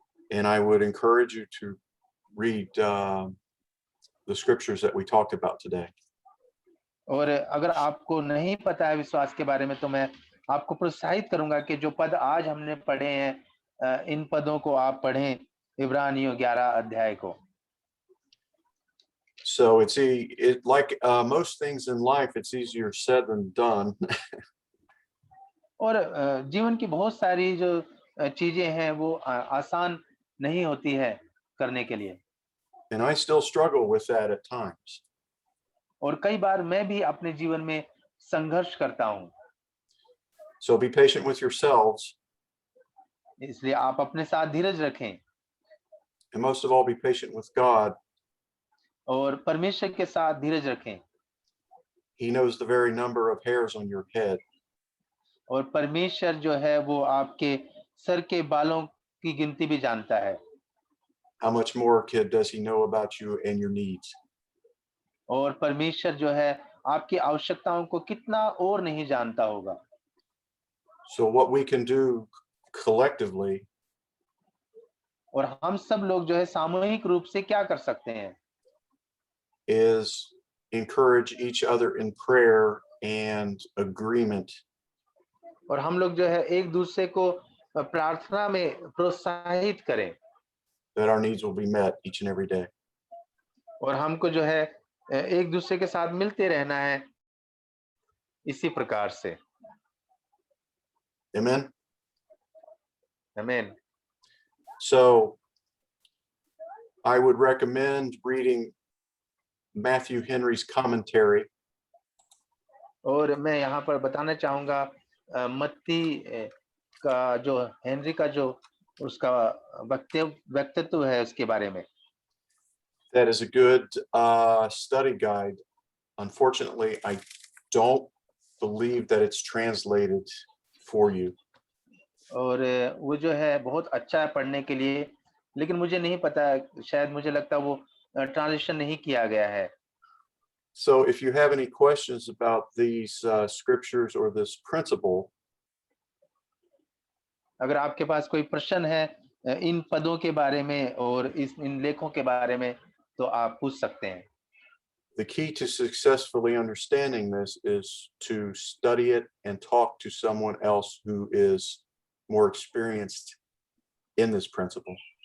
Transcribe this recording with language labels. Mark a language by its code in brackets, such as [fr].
[en] And I would encourage you to read the scriptures that we talked about today. [hi] और अगर आपको नहीं पता है विश्वास के बारे में तो मैं आपको प्रोत्साहित करूंगा कि जो पद आज हमने पढ़े हैं इन पदों को आप पढ़ें, इब्रानियों 11 अध्याय को। [en] So it's like most things in life, it's easier said than done. [hi] और जीवन की बहुत सारी जो चीजें हैं वो आसान नहीं होती है करने के लिए। [en] And I still struggle with that at times. [hi] और कई बार मैं भी अपने जीवन में संघर्ष करता हूं। [en] So be patient with yourselves. [hi] इसलिए आप अपने साथ धीरज रखें। [en] And most of all, be patient with God. [hi] और परमेश्वर के साथ धीरज रखें। [en] He knows the very number of hairs on your head. [hi] और परमेश्वर जो है वो आपके सर के बालों की गिनती भी जानता है। [en] How much more does he know about you and your needs? [hi] और परमेश्वर जो है आपकी आवश्यकताओं को कितना और नहीं जानता होगा। [en] So what we can do collectively [hi] और हम सब लोग जो है सामूहिक रूप से क्या कर सकते हैं [en] is encourage each other in prayer and agreement. [hi] और हम लोग जो है एक दूसरे को प्रार्थना में प्रोत्साहित करें [en] that our needs will be met each and every day. [hi] और हमको जो है एक दूसरे के साथ मिलते रहना है इसी प्रकार से। [en] Amen. [hi] आमीन। [en] So I would recommend reading Matthew Henry's commentary. [hi] और मैं यहाँ पर बताना चाहूँगा मत्ती का जो हेनरी का जो उसका व्यक्तित्व है उसके बारे में। [en] That is a good study guide. Unfortunately, I don't believe that it's translated for you. [hi] और वो जो है बहुत अच्छा है पढ़ने के लिए, लेकिन मुझे नहीं पता, शायद मुझे लगता है वो ट्रांसलेशन नहीं किया गया है। [en] So if you have any questions about these scriptures or this principle, [hi] अगर आपके पास कोई प्रश्न है इन पदों के बारे में और इन लेखों के बारे में तो आप पूछ सकते हैं। [en] the key to successfully understanding this is to study it and talk to someone else who is more experienced in this principle.